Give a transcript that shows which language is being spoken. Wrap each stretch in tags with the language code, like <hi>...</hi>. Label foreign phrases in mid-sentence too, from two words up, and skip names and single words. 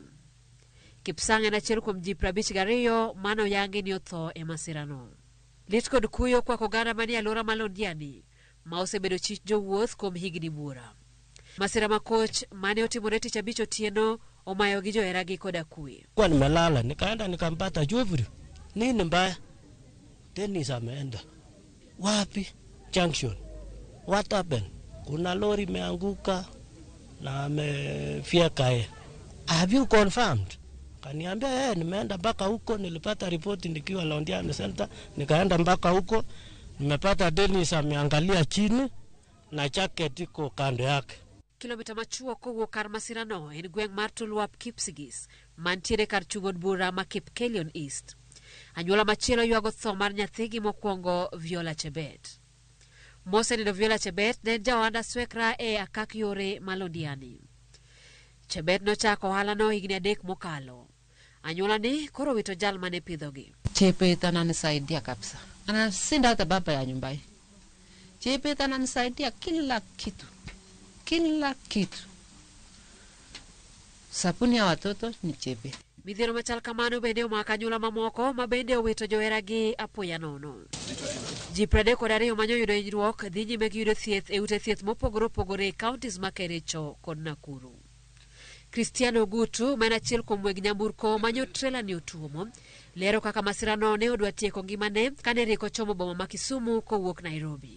<luo>Kipsang en achiel kuom ji 52 manoyangi ni otho e masirano. Lit kod kuyo kwako oganda manie alwora ma Londiani ma osebedo chich jowuoth kuom higni buora. Masira makoch mane otimore tich abich Otieno omayo gi joheragi koda kwe.</luo> <sw>Kwa nimelala nikaenda nikampata Jovri. Nini mbaya? Dennis ameenda. Wapi?</sw> <en>Junction. What happened?</en> <sw>Kuna lori imeanguka na amefyeka yeye.</sw> <en>Have you confirmed?</en> <sw>Kaniambia nimeenda mpaka huko, nilipata ripoti nikiwa Londiani Center, nikaenda mpaka huko, nimepata Dennis ameangalia chini na jacket iko kando yake.</sw> <luo>Kilomita machuo kowuok kar masirano en gweng' mar Tulwap Kipsigis mantiere kar chung'od bura ma Kipkelion East. Anyuola machielo ywago tho mar nyathigi mokwongo Viola Chebet. Mosenindo Viola Chebet ne jawanda swekra e akak yore ma Londiani. Chebet nochako ohalano higni 3 mokalo. Anyuola ni koro wito jal mane pidhogi.</luo> <sw>Chebet ananisaidia kabisa. Anasinda hata baba ya nyumbani. Chebet ananisaidia kila kitu. Kila kitu. Sabuni ya watoto ni Chebet.</sw> <luo>Midhiero machal kamano bende omako anyuola mamoko ma bende owito joheragi apoya nono. Ji 32 manyo yudo hinyruok dhi nyime gi yudo thieth e ute thieth mopogore opogore e counties ma Kericho kod Nakuru. Cristiano Gutu, ma en achiel kuom weg nyamburko manyo trela ni otuomo, lero kaka masirano ne odwa tieko ngimane kane riko chomo boma ma Kisumu kowuok Nairobi.</luo>